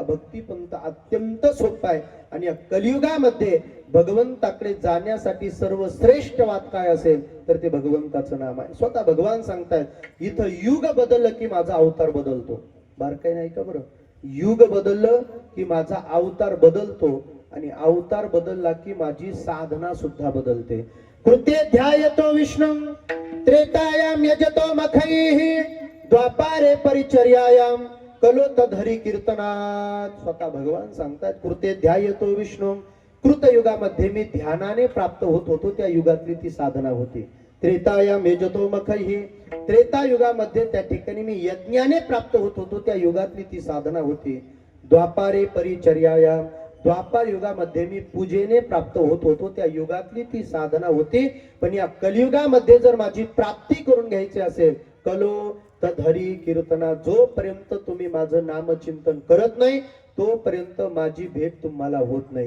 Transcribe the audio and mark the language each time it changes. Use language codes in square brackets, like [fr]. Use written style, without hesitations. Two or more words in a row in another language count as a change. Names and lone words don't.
[mr] भक्ती पंथ अत्यंत सोपा आहे. आणि या कलियुगामध्ये भगवंताकडे जाण्यासाठी सर्वश्रेष्ठ वाद काय असेल तर ते भगवंताचं नाम आहे. स्वतः भगवान सांगतायत इथं युग बदललं की माझा अवतार बदलतो. बारकाई नाही का बरं? युग बदललं की माझा अवतार बदलतो आणि अवतार बदलला की माझी साधना सुद्धा बदलते. [sa] कृते ध्यायतो विष्णू त्रेतायाम यजतो मखैः, द्वापारे परिचर्यायाम कलोतधरी कीर्तनात. [mr] स्वतः भगवान सांगतात [sa] कृते ध्यायतो विष्णू. [mr] कृत युगामध्ये मी ध्यानाने प्राप्त होत होतो, त्या युगातली ती साधना होती. [sa] त्रेतायाम यजतो मखैहि. [mr] त्रेता युगामध्ये त्या ठिकाणी मी यज्ञाने प्राप्त होत होतो, त्या युगातली ती साधना होती. [sa] द्वापारे परिचर्यायाम. [mr] द्वापार युगामध्ये मी पूजेने प्राप्त होत होतो, त्या युगातली ती साधना होती. पण या कलियुगामध्ये जर माझी प्राप्ती करून घ्यायची असेल, [sa] कलो तधरी कीर्तना, [mr] जोपर्यंत तुम्ही माझं नामचिंतन करत नाही तोपर्यंत माझी भेट तुम्हाला होत नाही.